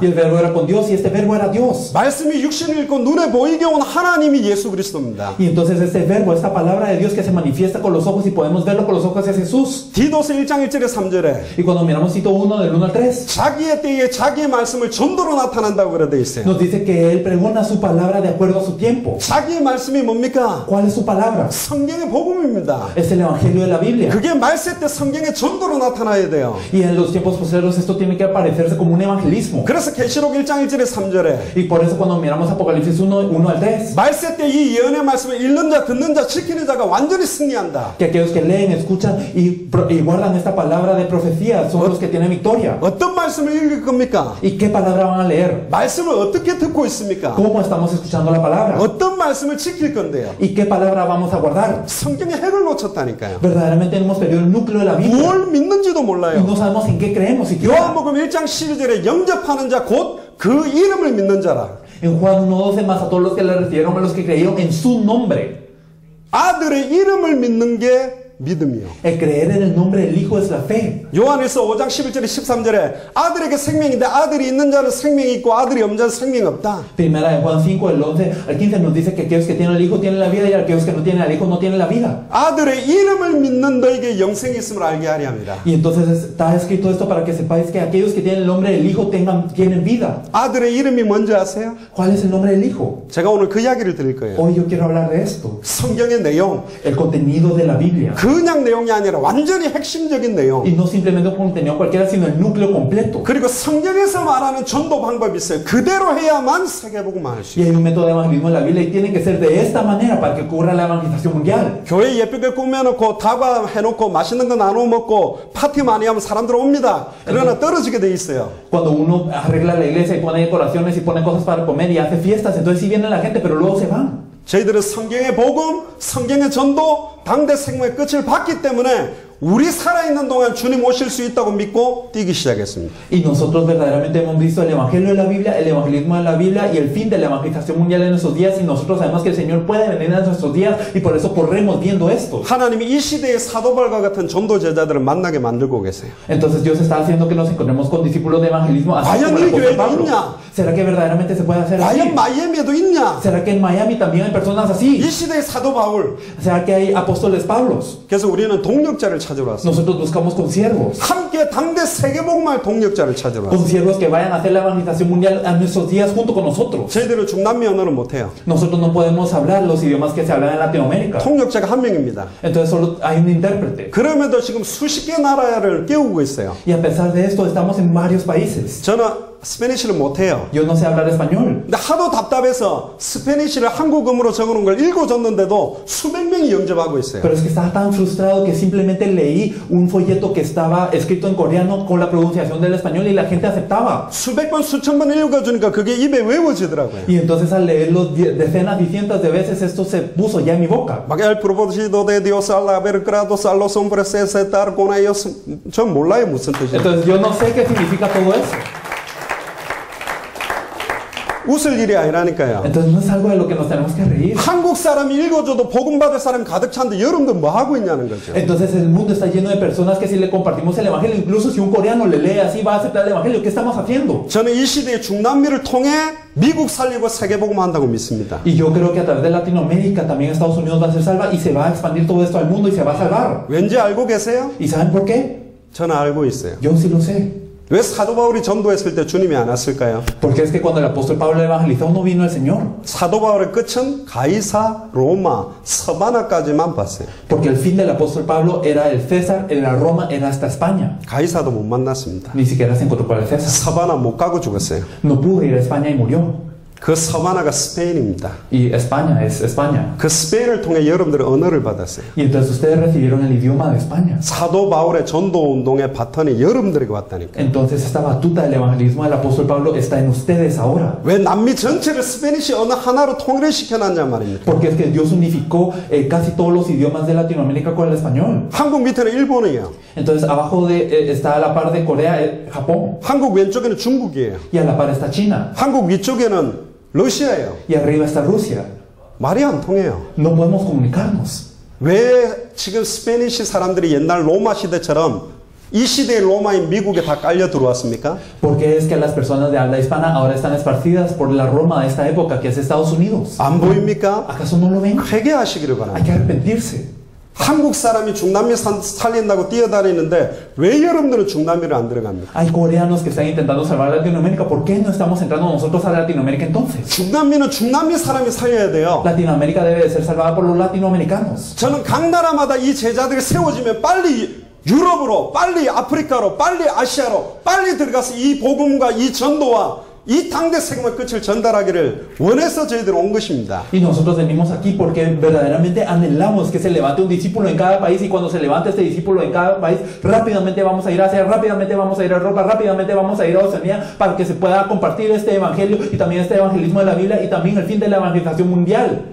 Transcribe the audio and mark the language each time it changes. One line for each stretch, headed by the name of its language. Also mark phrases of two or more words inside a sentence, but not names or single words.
Spanish: Y el verbo era con Dios y este verbo era Dios.
Korean: 말씀이 육신을 입고 눈에 보이게 온 하나님이 예수 그리스도입니다.
Spanish: Y entonces este verbo, esta palabra de Dios que se manifiesta con los ojos y podemos verlo con los ojos es Jesús.
Korean: 디도서 1장 1절에 3절에
Spanish: Y cuando miramos Tito 1 del 1 al 3,
Korean: 자기의 때에 자기의 말씀을 전도로 나타난다고 그래 돼 있어요.
Spanish: nos dice que Él pregona su palabra de acuerdo a su tiempo.
Korean: 자기의 말씀이 뭡니까?
Spanish: ¿Cuál es su palabra?
Korean: 성경의 복음입니다.
Spanish: Es el Evangelio de la Biblia.
Korean: 그게 말세 때 성경의 전도로 나타나야 돼요.
Spanish: Y en los tiempos posteriores esto tiene que aparecerse como un evangelismo.
Korean: 그래서 계시록 1장 1절에 3절에
Spanish: Y por eso cuando miramos Apocalipsis 1 al 3,
Korean: 말세 때 이 예언의 말씀을 읽는 자, 듣는 자, 지키는 자가 완전히 승리한다.
Spanish: que aquellos que leen, escuchan y guardan esta palabra de profecía son los que tienen victoria.
Korean: 어떤 말씀을 읽을 겁니까?
Spanish: ¿Y qué palabra van a leer?
Korean: 말씀을 어떻게 듣고 있습니까?
Spanish: ¿Cómo estamos escuchando la palabra?
Korean: 어떤 말씀을 지킬 건데요?
Spanish: ¿Y qué palabra vamos a guardar?
Korean: 성경의 핵을 놓쳤다니까요.
Spanish: Verdaderamente hemos perdido el núcleo de la Biblia
Korean: 뭘 믿는지도
Spanish: y
Korean: 몰라요.
Spanish: no sabemos en qué creemos siquiera.
Korean: 요한복음 1장 12절에 영접하는 자 곧 그 이름을 믿는 자라.
Spanish: En Juan 1:12 más a todos los que le recibieron, a los que creyeron en su nombre.
Korean: 아들의 이름을 믿는 게 믿음이요.
Spanish: El creer en el nombre del Hijo es la fe.
Korean: 요한일서 5장 11절에 13절에 아들에게 생명인데 아들이 있는 자는 생명이 있고 아들이 없는 자는 생명이 없다.
Spanish: Primera de Juan 5, del 11 al 15 nos dice que aquellos que tienen al Hijo tienen la vida y aquellos que no tienen al Hijo no tienen la vida.
Korean: 아들의 이름을 믿는 너에게 영생이 있음을 알게 하려 합니다.
Spanish: Y entonces está escrito esto para que sepáis que aquellos que tienen el nombre del Hijo tienen vida.
Korean: 아들의 이름이 뭔지 아세요?
Spanish: ¿Cuál es el nombre del Hijo?
Korean: 제가 오늘 그 이야기를 드릴 거예요.
Spanish: Hoy yo quiero hablar de esto.
Korean: 성경의 내용,
Spanish: El contenido de la Biblia.
Korean: 그냥 내용이 아니라 완전히 핵심적인 내용.
Spanish: Y no simplemente un contenido cualquiera, sino el núcleo completo.
Korean: 그리고 성경에서 말하는 전도 방법이 있어요. 그대로 해야만 세계복음을 할 수
Spanish: Y
Korean: 있어요.
Spanish: hay un método de evangelismo en la Biblia y tiene que ser de esta manera para que ocurra la evangelización mundial.
Korean: 교회 예쁘게 꾸며놓고 다과 해놓고 맛있는 거 나눠 먹고 파티 많이 하면 사람들 옵니다. 그러나 떨어지게 돼 있어요.
Spanish: Cuando uno arregla la iglesia y pone decoraciones y pone cosas para comer y hace fiestas, entonces sí viene la gente, pero luego se van.
Korean: 저희들은 성경의 복음, 성경의 전도, 당대 생명의 끝을 봤기 때문에 우리 살아있는 동안 주님 오실 수 있다고 믿고 뛰기 시작했습니다.
Spanish: Y nosotros verdaderamente hemos visto el evangelio de la Biblia, el evangelismo de la Biblia y el fin de la evangelización mundial en nuestros días, y nosotros sabemos que el Señor puede venir en nuestros días y por eso corremos viendo esto.
Korean: 하나님이 이 시대의 사도발과 같은 전도 제자들을 만나게 만들고 계세요.
Spanish: Entonces Dios está haciendo que nos encontremos con discípulos de evangelismo así como el apóstol Pablo. ¿Será que verdaderamente se puede hacer así?
Korean: 과연 마이애미에도 있냐?
Spanish: ¿Será que en Miami también hay personas así?
Korean: 이 시대의 사도 바울.
Spanish: ¿Será que hay apóstoles Pablos?
Korean: 그래서 우리는 동력자를 찾으러 왔어요.
Spanish: Nosotros buscamos consiervos.
Korean: 함께 당대 세계복음할 동력자를 찾으러 왔어요.
Spanish: Consiervos que vayan a hacer la evangelización mundial a nuestros días junto con nosotros.
Korean: 저희들은 중남미 언어는 못해요.
Spanish: Nosotros no podemos hablar los idiomas que se hablan en Latinoamérica.
Korean: 통역자가 한 명입니다.
Spanish: Entonces solo hay un intérprete.
Korean: 그럼에도 지금 수십 개 나라를 깨우고 있어요.
Spanish: Y a pesar de esto estamos en varios países.
Korean: 저는 스페니쉬를 못해요.
Spanish: Yo no sé hablar español.
Korean: 근데 하도 답답해서 스페니쉬를 한국음으로 적어놓은 걸 읽어줬는데도 수백 명이 영접하고 있어요.
Spanish: Pero es que estaba tan frustrado que simplemente leí un folleto que estaba escrito en coreano con la pronunciación del español y la gente aceptaba.
Korean: 수백 번, 수천 번 읽어주니까 그게 입에 외워지더라고요.
Spanish: Y entonces al leerlo decenas y cientos de veces esto se puso ya en mi boca. 막 el propósito de Dios al haber creado a los hombres es estar con ellos.
Korean: 전 몰라요 무슨 뜻이에요.
Spanish: Entonces yo no sé qué significa todo eso.
Korean: 웃을 일이 아니라니까요.
Spanish: Entonces no es algo de lo que nos tenemos que reír.
Korean: 한국 사람이 읽어줘도 복음 받을 사람이 가득 찬데 여러분들 뭐 하고 있냐는 거죠.
Spanish: Entonces el mundo está lleno de personas que si le compartimos el evangelio, incluso si un coreano le lee así va a aceptar el evangelio. ¿Qué estamos haciendo?
Korean: 저는 이 시대의 중남미를 통해 미국 살리고 세계 복음 한다고 믿습니다.
Spanish: Y yo creo que a través de Latinoamérica también Estados Unidos va a ser salva y se va a expandir todo esto al mundo y se va a salvar.
Korean: 왠지 알고 계세요?
Spanish: ¿Y saben por qué?
Korean: 저는 알고 있어요.
Spanish: Yo sí lo sé.
Korean: 왜 사도 바울이 전도했을 때 주님이 안 왔을까요?
Spanish: Porque es que cuando el apóstol Pablo evangelizó no vino el Señor.
Korean: 사도 바울의 끝은 가이사, 로마, 서바나까지만 봤어요.
Spanish: Porque el fin del apóstol Pablo era el César, era Roma, era hasta España.
Korean: 가이사도 못 만났습니다.
Spanish: Ni siquiera se encontró con el César.
Korean: 서바나 못 가고 죽었어요.
Spanish: No pudo ir a España y murió.
Korean: 그 서바나가 스페인입니다.
Spanish: Y España es España.
Korean: 그 스페인을 통해 여러분들의 언어를 받았어요.
Spanish: Y entonces ustedes recibieron el idioma de España.
Korean: 사도 바울의 전도 운동의 바턴이 여러분들에게 왔다니까.
Spanish: Entonces esta batuta del evangelismo del apóstol Pablo está en ustedes ahora.
Korean: 왜 남미 전체를 스페니시 언어 하나로 통일을 시켜놨냐 말입니까?
Spanish: Porque es que Dios unificó casi todos los idiomas de Latinoamérica con el español.
Korean: 한국 밑에는 일본이에요.
Spanish: Entonces abajo está a la par de Corea, Japón.
Korean: 한국 왼쪽에는 중국이에요.
Spanish: Y a la par está China.
Korean: 한국 위쪽에는 러시아예요.
Spanish: Y arriba está Rusia.
Korean: 말이 안 통해요.
Spanish: No podemos comunicarnos.
Korean: 왜 지금 스페니시 사람들이 옛날 로마 시대처럼 이 시대의 로마인 미국에 다 깔려 들어왔습니까?
Spanish: Porque es que las personas de habla hispana ahora están esparcidas por la Roma de esta época que es Estados Unidos.
Korean: 안 보입니까?
Spanish: ¿Acaso no lo ven?
Korean: 회개하시기를
Spanish: Hay
Korean: 바랍니다.
Spanish: que arrepentirse.
Korean: 한국 사람이 중남미 살린다고 뛰어다니는데 왜 여러분들은 중남미를 안 들어갑니까?
Spanish: Hay coreanos que están intentando salvar a Latinoamérica. ¿Por qué no estamos entrando nosotros a Latinoamérica entonces?
Korean: 중남미는 중남미 사람이 살려야 돼요.
Spanish: Latinoamérica debe de ser salvada por los latinoamericanos.
Korean: 저는 각 나라마다 이 제자들이 세워지면 빨리 유럽으로, 빨리 아프리카로, 빨리 아시아로, 빨리 들어가서 이 복음과 이 전도와 이 당대 세금의 끝을 전달하기를 원해서 저희들 온 것입니다.
Spanish: Y nosotros venimos aquí porque verdaderamente anhelamos que se levante un discípulo en cada país y cuando se levante este discípulo en cada país, rápidamente vamos a ir a Asia, rápidamente vamos a ir a Europa, rápidamente vamos a ir a Oceanía para que se pueda compartir este evangelio y también este evangelismo de la Biblia y también el fin de la evangelización mundial.